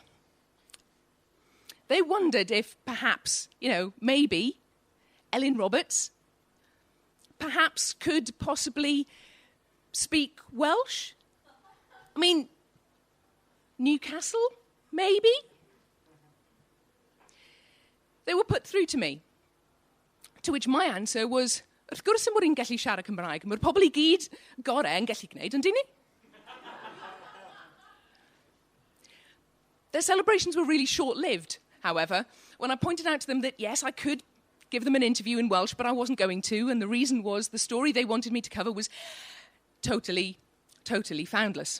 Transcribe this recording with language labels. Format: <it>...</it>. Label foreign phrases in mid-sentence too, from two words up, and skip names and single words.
<en>They wondered if perhaps, maybe Elin Roberts perhaps could possibly speak Welsh. I mean, Newcastle, maybe? They were put through to me, to which my answer was,</en> <cy>wrth gwrs yn bod i'n gallu siarad Cymraeg, mae'r pobl I gyd gorau yn gallu gwneud, yndyn ni?</cy> <en>Their celebrations were really short-lived, however, when I pointed out to them that, yes, I could give them an interview in Welsh, but I wasn't going to, and the reason was the story they wanted me to cover was totally foundless.</en>